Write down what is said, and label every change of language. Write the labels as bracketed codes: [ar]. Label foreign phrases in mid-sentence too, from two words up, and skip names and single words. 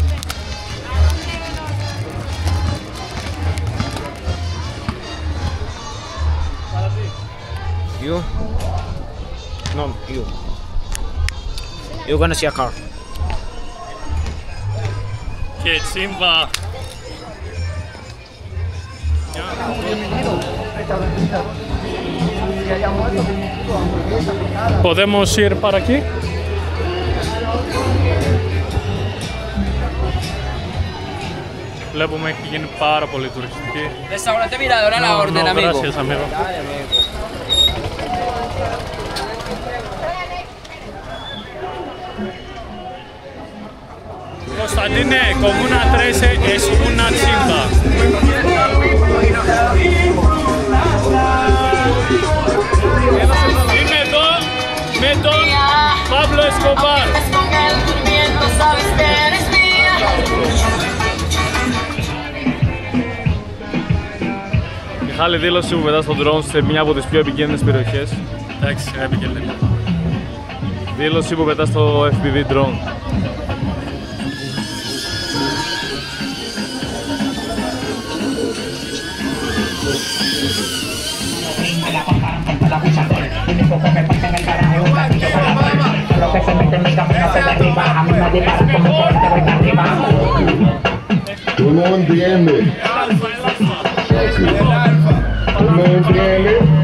[en] You? No, you. [es] Yo conocí a Carl. Qué chimba. Podemos ir para aquí. [el] Βλέπουμε έχει γίνει πάρα πολύ τουριστική. [es] Restaurante Mirador a la orden, amigo. Gracias, amigo. Constantine, Comuna 13 es una chimba. [el] Y με τον Pablo Escobar. Μιχάλη, δήλωση που πετάς στο drone σε μια από τις πιο επικίνδυνες περιοχές. Εντάξει, επικίνδυνη. Δήλωση που πετάς στο [en] FPV drone. [es] Tú no entiendes. Tú no entiendes.